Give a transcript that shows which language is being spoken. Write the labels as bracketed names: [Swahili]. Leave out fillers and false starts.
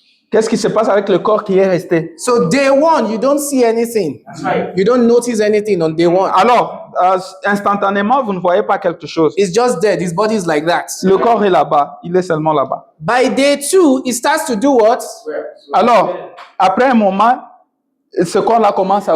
[French] Qu'est-ce qui se passe avec le corps qui est resté? [English] So day one, you don't see anything. You don't notice anything on day one. [French] Alors, instantanément, vous ne voyez pas quelque chose. [English] It's just dead. His body is like that. [French] Le corps est là-bas. Il est seulement là-bas. [English] By day two, it starts to do what? [French] Alors, après un moment, ce corps-là commence à